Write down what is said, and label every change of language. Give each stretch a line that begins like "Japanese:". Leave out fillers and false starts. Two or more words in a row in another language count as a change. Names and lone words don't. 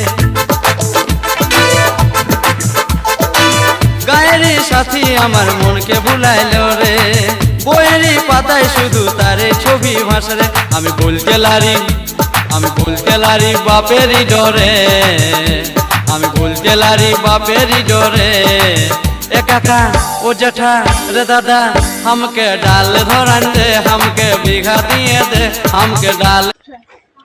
Bangla: গায়েরি সাথী আমার মনকে ভুলাইলো রে, বইয়েরই পাতায় শুধু তারে ছবি ভাসে রে। আমি বলতে লারি, আমি বলতে লারি বাপেরই ডরে, আমি বলতে লারি বাপেরই ডরে।
Bhojpuri: ए काका ओ जेठा रे दादा हमके डाल धरान दे, हमके बीघा दिए दे, हमके डाल